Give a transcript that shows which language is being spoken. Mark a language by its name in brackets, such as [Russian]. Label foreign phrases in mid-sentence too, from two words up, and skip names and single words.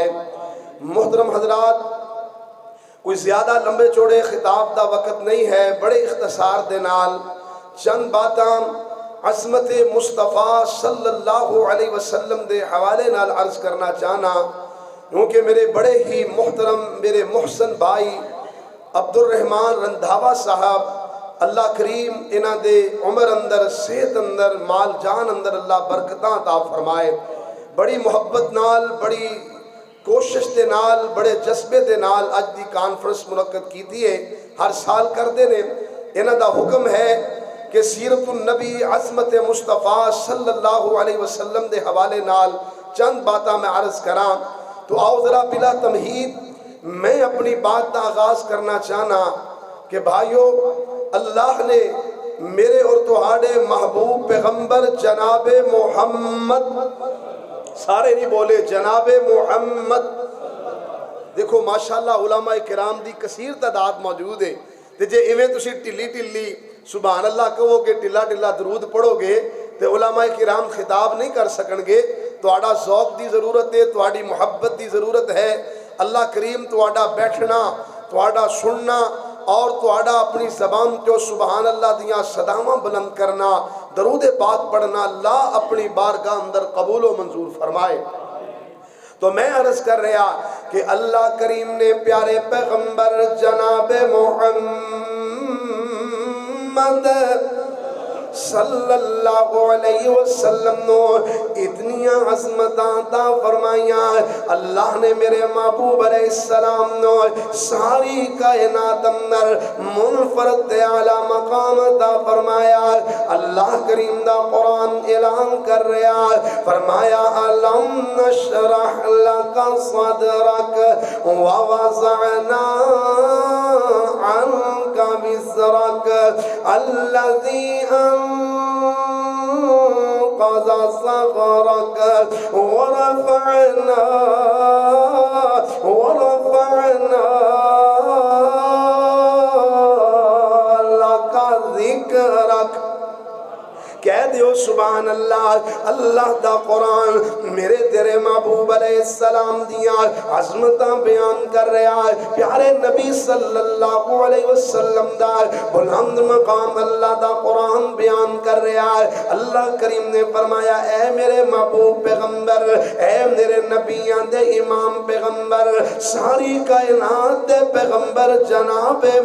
[Punjabi] محترم حضرات، کوئی زیادہ لمبے چوڑے خطاب دا وقت نہیں ہے، بڑے اختصار دے نال چند باتاں عظمت مصطفیٰ [Arabic] صلی اللہ علیہ وسلم [Punjabi] دے حوالے نال عرض کرنا چاہنا، کیونکہ میرے بڑے ہی محترم میرے محسن بھائی عبد الرحمن رندھاوا صاحب، اللہ کریم انہ دے عمر اندر، صحت اندر، مال جان اندر اللہ برکتاں عطا فرمائے۔ بڑی محبت نال، بڑی کوشش دے نال، بڑے جذبے دے نال اج دی کانفرنس منعقد کی ہے، ہر سال کر دے نے۔ انہ دا حکم ہے کہ سیرت النبی عظمت مصطفیٰ [Arabic] صلی اللہ علیہ وسلم [Punjabi] دے حوالے نال چند باتاں میں عرض کراں، تو آؤ ذرا بلا تمہید میں اپنی بات کا آغاز کرنا چاہنا کہ بھائیو، اللہ نے میرے اور تہاڑے محبوب پیغمبر جناب محمد، سارے نہیں بولے جناب محمد، دیکھو ماشاءاللہ علماء کرام دی کثیر تعداد موجود ہے، تے جے ایویں تسی ٹلی ٹلی [Arabic] سبحان اللہ [Punjabi] کہو کہ ٹلا ٹلا درود پڑھو گے تے علماء کرام خطاب نہیں کر سکن گے۔ تہاڑا ذوق دی ضرورت ہے، تہاڑی محبت دی ضرورت ہے۔ اللہ کریم تہاڑا بیٹھنا، تہاڑا سننا اور تہاڑا اپنی زبان جو [Arabic] سبحان اللہ [Punjabi] دیاں صداواں بلند کرنا، درود پاک پڑھنا، اللہ اپنی بارگاہ اندر قبول و منظور فرمائے۔ تو میں عرض کر رہا کہ اللہ کریم نے پیارے پیغمبر جناب محمد [Arabic] صلی اللہ علیہ وسلم [Punjabi] نو اتنی عظمت عطا فرمائیاں۔ اللہ نے میرے محبوب [Arabic] علیہ السلام [Punjabi] نو ساری کائنات اندر منفرد اعلی مقام عطا فرمایا۔ اللہ کریم دا قرآن اعلان کر رہا، فرمایا [Arabic] الم نشرح لک صدرک ووضعنا عنک وزرک الذی انقض ظهرك ورفعنا لك ذكرك۔ [Punjabi] کہہ دیو [Arabic] سبحان اللہ۔ [Punjabi] اللہ دا قرآن میرے تیرے محبوب [Arabic] علیہ السلام [Punjabi] دیاں عظمتاں بیان کر رہا ہے، پیارے نبی [Arabic] صلی اللہ علیہ وسلم [Punjabi] دا بلند مقام اللہ دا قرآن بیان کر رہا ہے۔ اللہ کریم نے فرمایا اے میرے محبوب پیغمبر، اے میرے نبیان دے امام پیغمبر، ساری کائنات دے پیغمبر جناب